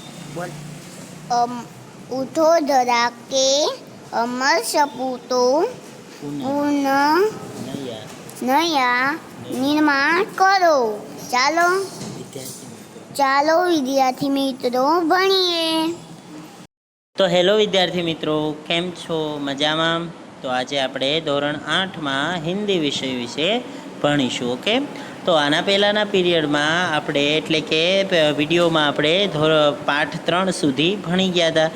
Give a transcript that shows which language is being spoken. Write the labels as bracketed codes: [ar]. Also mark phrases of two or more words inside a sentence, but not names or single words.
[hi] बोल। अम, उठो धरा के अमर सपूतो पुनः नया नया निर्माण करो। [gu] ચાલો ચાલો વિદ્યાર્થી મિત્રો ભણીએ। તો હેલો વિદ્યાર્થી મિત્રો, કેમ છો? મજામાં? તો આજે આપણે ધોરણ 8માં હિન્દી વિષય વિશે ભણીશું. ઓકે, તો આના પહેલાંના પીરિયડમાં આપણે એટલે કે વિડીયોમાં આપણે પાઠ 3 સુધી ભણી ગયા હતા.